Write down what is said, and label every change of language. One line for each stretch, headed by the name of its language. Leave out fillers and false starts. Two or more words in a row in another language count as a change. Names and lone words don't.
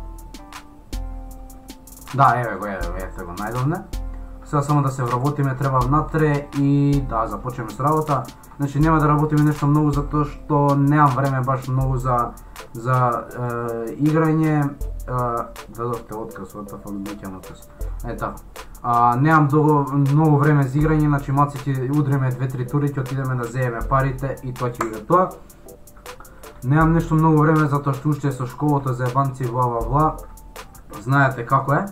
Macedonian: Да, еве го најдовме. Сега само да се вработиме, треба внатре и да започнеме с работа. Значи нема да работиме нешто многу, затоа што немам време баш многу за играње. Дадовте отказ,
English: what the fuck,
Macedonian: беќам отказ. Ета. Немам многу време за играње, значи малце ќе удриме 2-3 тури, ќе отидеме да земеме парите и тоа ќе биде тоа. Немам нешто многу време затоа што уште со школото за ебанци, бла. Знаете како е.